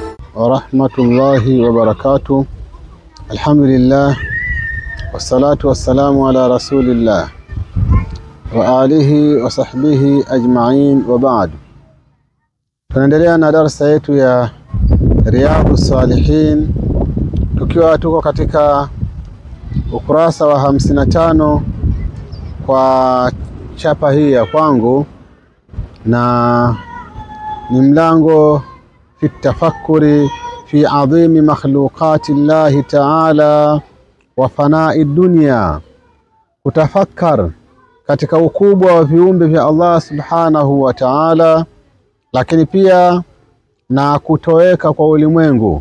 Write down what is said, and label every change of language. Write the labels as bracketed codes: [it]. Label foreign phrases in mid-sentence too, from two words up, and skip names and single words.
[ar] ورحمة الله وبركاته. الحمد لله والصلاة والسلام على رسول الله وآله وصحبه أجمعين وبعد. [sw] Tunaendelea na darasa yetu ya Riyadhus Salihin, tukiwa tuko katika ukurasa wa 55 kwa chapa hii ya kwangu, na ni mlango [ar] في التفكر في عظيم مخلوقات الله تعالى وفناء الدنيا, [sw] kutafakkar katika ukubwa wa viumbe vya Allah [ar] سبحانه وتعالى, [sw] lakini pia na kutoweka kwa ulimwengu.